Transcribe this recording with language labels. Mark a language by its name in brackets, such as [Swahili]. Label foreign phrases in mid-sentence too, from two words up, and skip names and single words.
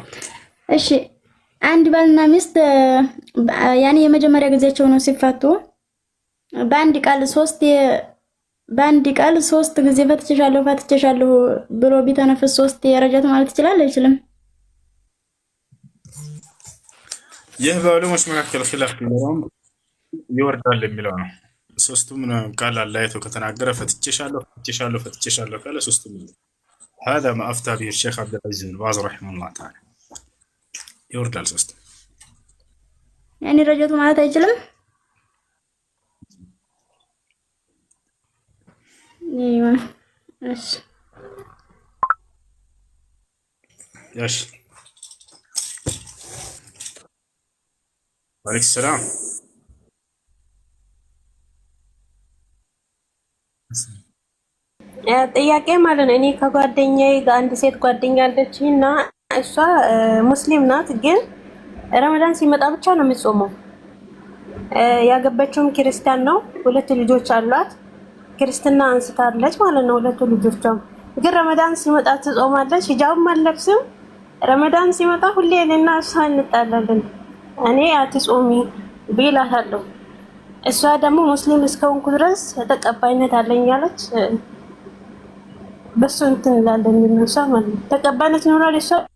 [Amharic] እሺ አንድ ባልና ሚስት ያኔ የመጀመሪያ ጊዜያቸው ነው ሲፋቱ በአንድ ቃል ሶስት ጊዜ ፈትቼሻለሁ ብሎ ቢተነፍስ ሶስት የረጃት ማለት ይችላል አይችልም? ይህ በዑለሞች መካከል ኺላፍ ቢኖረውም ይወርዳል የሚለው ነው። ሶስቱም ቃል አለያይቶ ከተናገረ ፈትቼሻለሁ ካለ ሶስቱም [Arabic] هذا ما أفتى به الشيخ عبد العزيز بن باز رحمه الله تعالى [Amharic] يوردال ሶስቱም ያኔ ረጃቱ ማለት አይችልም? እሺ [Arabic] ያሽ عليك السلام [Amharic] ጥያቄ ማለት ነው። እኔ ከጓደኛዬ ጋር አንድ ሴት ጓደኛ አለችኝና እሷ ሙስሊም ናት፣ ግን ረመዳን ሲመጣ ብቻ ነው የምትጾመው። ያገባችውም ክርስቲያን ነው። 2 ልጆች አሏት። ክርስትና አንስታለች ማለት ነው 2 ልጆቿም። ግን ረመዳን ሲመጣ ትጾማለች። ሂጃብም አትለብስም። ረመዳን ሲመጣ ሁሌ እኔና እሷ እንጣላለን። እኔ አትጾሚ ብላታለሁ። እሷ ደግሞ ሙስሊም እስከሆንኩ ድረስ ተቀባይነት አለኝ ያለች በሱ እንትን እንላለን እንነሳ ማለት ነው። ተቀባይነት ይኖራል እሷ